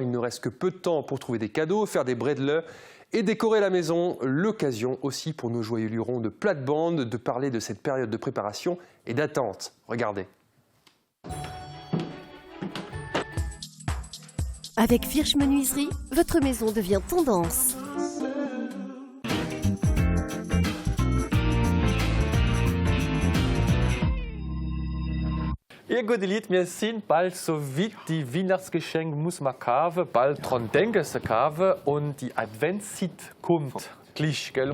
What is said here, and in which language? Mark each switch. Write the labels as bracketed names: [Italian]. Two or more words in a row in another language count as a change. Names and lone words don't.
[French] Il ne reste que peu de temps pour trouver des cadeaux, faire des bredle et décorer la maison. L'occasion aussi pour nos joyeux lurons de plate-bande de parler de cette période de préparation et d'attente. Regardez. Avec Firsch Menuiserie, votre maison devient tendance. [German] Ihr gute Lied, wir sind bald so weit, die Weihnachtsgeschenke muss man kaufen, bald dran denken zu kaufen und die Adventszeit kommt gleich, gell?